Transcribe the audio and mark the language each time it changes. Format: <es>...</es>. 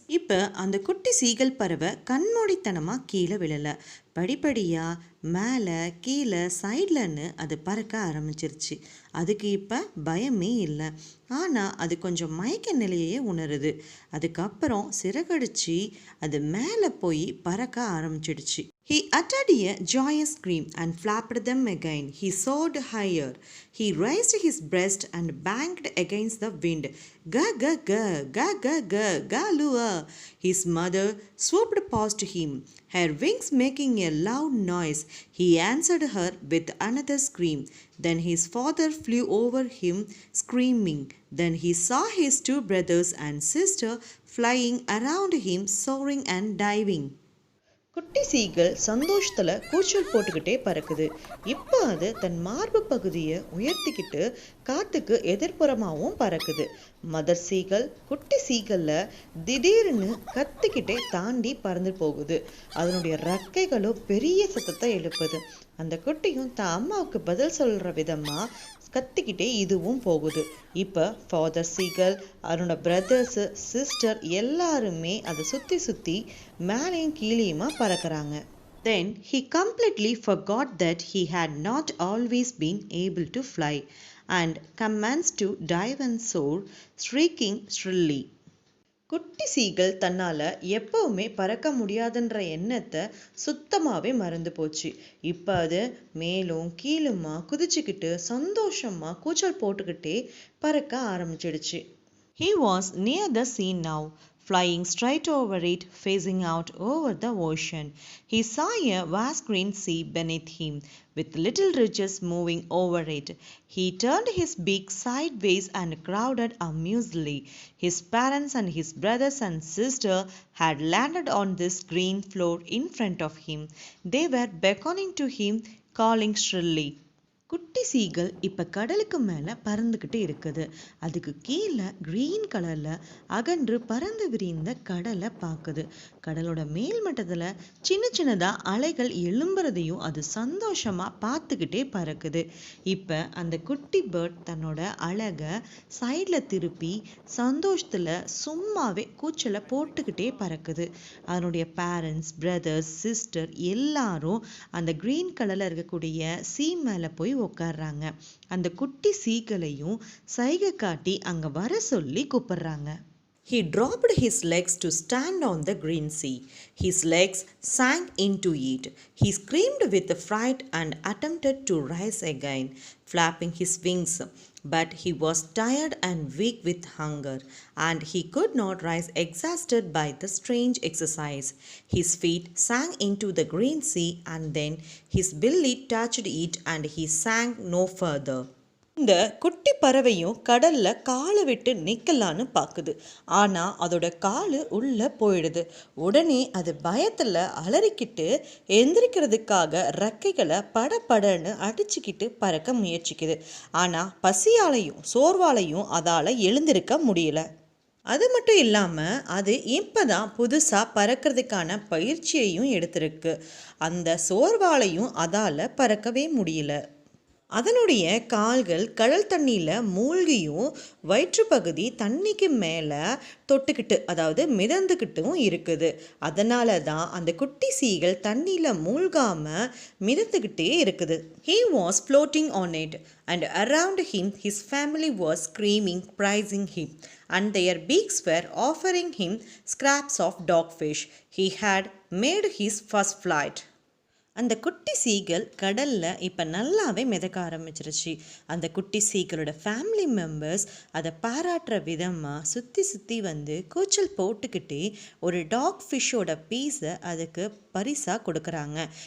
<ta>இப்ப அந்த குட்டி சீகல் பறவை கண்மூடித்தனமா கீழே விழல. படிப்படியா மேலே கீழே சைட்லன்னு அது பறக்க ஆரம்பிச்சிருச்சு. அதுக்கு இப்போ பயமே இல்லை. ஆனால் அது கொஞ்சம் மயக்க நிலையே உணருது. அதுக்கப்புறம் சிறகடிச்சு அது மேலே போய் பறக்க ஆரம்பிச்சிடுச்சு.</ta> <en>He uttered a joyous scream and flapped them again. He soared higher. He raised his breast and banged against the wind. Ga ga ga, ga ga ga, galua. His mother swooped past him, her wings making a loud noise. He answered her with another scream. Then his father flew over him, screaming. Then he saw his two brothers and sister flying around him, soaring and diving.</en> <ta>குட்டி சீகள் சந்தோஷத்துல கூச்சல் போட்டுக்கிட்டே பறக்குது. இப்போ அது தன் மார்பு பகுதியை உயர்த்திக்கிட்டு காத்துக்கு எதிர்ப்புறமாவும் பறக்குது. மதர் சீகள் குட்டி சீகல்ல திடீர்னு கத்திக்கிட்டே தாண்டி பறந்து போகுது. அதனுடைய ரெக்கைகளோ பெரிய சத்தத்தை எழுப்புது. அந்த குட்டியும் தான் அம்மாவுக்கு பதில் சொல்ற விதமா கத்திக்கிட்டே இதுவும் போகுது. இப்போ ஃபாதர் சீகல் அவனோட பிரதர்ஸ் சிஸ்டர் எல்லாருமே அதை சுற்றி சுற்றி மேலேயும் கீழேயுமா பறக்கிறாங்க.</ta> <en>Then he completely forgot that he had not always been able to fly and commenced to dive and soar, shrieking shrilly.</en> <ta>குட்டி சீகள் தன்னால எப்பவுமே பறக்க முடியாதுன்ற எண்ணத்தை சுத்தமாவே மறந்து போச்சு. இப்ப அது மேலும் கீழுமா குதிச்சுக்கிட்டு சந்தோஷமா கூச்சல் போட்டுக்கிட்டே பறக்க ஆரம்பிச்சிடுச்சு.</ta> <en>He was near the sea now, flying straight over it, facing out over the ocean. He saw a vast green sea beneath him, with little ridges moving over it. He turned his beak sideways and crowded amusedly. His parents and his brothers and sister had landed on this green floor in front of him. They were beckoning to him, calling shrilly.</en> <ta>குட்டி சீகள் இப்போ கடலுக்கு மேலே பறந்துக்கிட்டு இருக்குது. அதுக்கு கீழே green கலரில் அகன்று பறந்து விரிந்த கடலை பார்க்குது. கடலோட மேல் மட்டத்தில் சின்ன சின்னதாக அலைகள் எழும்புறதையும் அது சந்தோஷமாக பார்த்துக்கிட்டே பறக்குது. இப்போ அந்த குட்டி பேர்ட் தன்னோட அழகை சைடில் திருப்பி சந்தோஷத்தில் சும்மாவே கூச்சலை போட்டுக்கிட்டே பறக்குது. அதனுடைய பேரண்ட்ஸ், பிரதர்ஸ், சிஸ்டர் எல்லாரும் அந்த கிரீன் கலரில் இருக்கக்கூடிய சீ மேலே போய் உட்கார்றாங்க. அந்த குட்டி சீகளையும் சைகை காட்டி அங்க வர சொல்லி கூப்பிடுறாங்க.</ta> <en>He dropped his legs to stand on the green sea. His legs sank into it. He screamed with fright and attempted to rise again, flapping his wings. But he was tired and weak with hunger, and he could not rise exhausted by the strange exercise. His feet sank into the green sea, and then his belly touched it, and he sank no further.</en> <ta>இந்த குட்டி பறவையும் கடல்ல காலை விட்டு நிற்கலான்னு பார்க்குது. ஆனால் அதோட காலு உள்ளே போயிடுது. உடனே அது பயத்தில் அலறிக்கிட்டு எந்திரிக்கிறதுக்காக ரெக்கைகளை படன்னு அடிச்சுக்கிட்டு பறக்க முயற்சிக்குது. ஆனால் பசியாலையும் சோர்வாலையும் அதால் எழுந்திருக்க முடியல. அது மட்டும் இல்லாமல் அது இப்போ தான் புதுசாக பறக்கிறதுக்கான பயிற்சியையும் எடுத்திருக்கு. அந்த சோர்வாலையும் அதால் பறக்கவே முடியல. அதனுடைய கால்கள் கடல் தண்ணியில் மூழ்கியும் வயிற்றுப்பகுதி தண்ணிக்கு மேலே தொட்டுக்கிட்டு, அதாவது மிதந்துக்கிட்டும் இருக்குது. அதனால தான் அந்த குட்டி சீகள் தண்ணியில் மூழ்காமல் மிதந்துக்கிட்டே இருக்குது.</ta> <en>He was floating on it, and around him his family was screaming, praising him, and their beaks were offering him scraps of dogfish. He had made his first flight.</en> <ta>அந்த குட்டி சீகள் கடலில் இப்போ நல்லாவே மிதக்க ஆரம்பிச்சிருச்சு. அந்த குட்டி சீகளோட ஃபேமிலி மெம்பர்ஸ் அதை பாராட்டுற விதமாக சுற்றி வந்து கூச்சல் போட்டுக்கிட்டே ஒரு டாக் ஃபிஷ்ஷோட பீஸை அதுக்கு பரிசாக கொடுக்குறாங்க.</ta>